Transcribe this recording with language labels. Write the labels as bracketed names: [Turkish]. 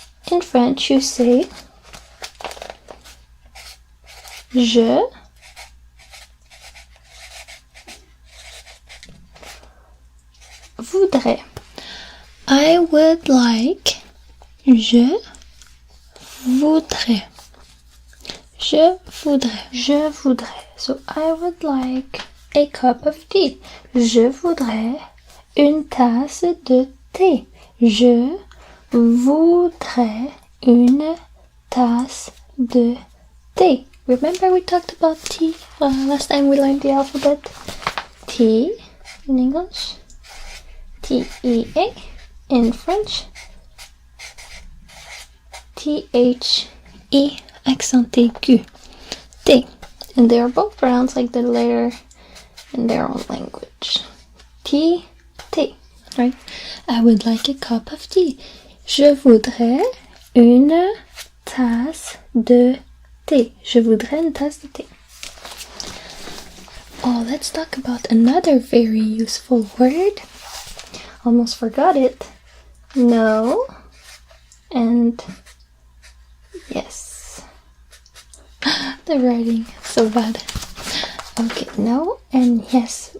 [English] In French, you say, [French] je voudrais. [English] I would like. [French] Je voudrais. Je voudrais. Je voudrais. [English] So I would like a cup of tea. [French] Je voudrais une tasse de thé. Je voudrais une tasse de thé. [English] Remember we talked about tea last time we learned the alphabet? T in English, T-E-A in French, T-H-E accent aigu, thé. And they are both pronounced like the letter in their own language. Tea, thé, right? I would like a cup of tea. [French] Je voudrais une tasse de thé. Je voudrais une tasse de thé. [English] Oh, let's talk about another very useful word. Almost forgot it. No and yes. The writing, so bad. Okay, no and yes.